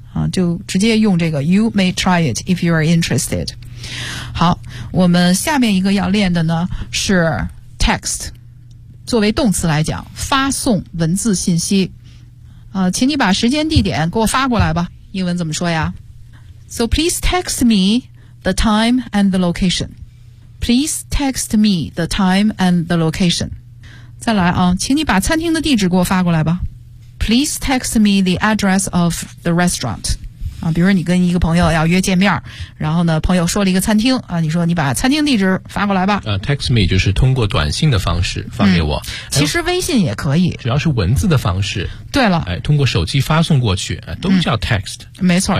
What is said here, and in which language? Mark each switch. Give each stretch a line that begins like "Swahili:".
Chinese: 就直接用这个
English: you may try it if you are interested.
Chinese: 好，我们下面一个要练的呢是 text. 作为动词来讲，发送文字信息，请你把时间地点给我发过来吧。英文怎么说呀
English: ？So please text me the time and the location. Please text me the time and the location.
Chinese: 再来啊，请你把餐厅的地址给我发过来吧。
English: Please text me the address of the restaurant.
Chinese: 啊，比如你跟一个朋友要约见面，然后呢，朋友说了一个餐厅啊，你说你把餐厅地址发过来吧。 Text me 就是通过短信的方式发给我、其实微信也可以，主要是文字的方式。对了，哎，通过手机发送过去，都叫 text、没错、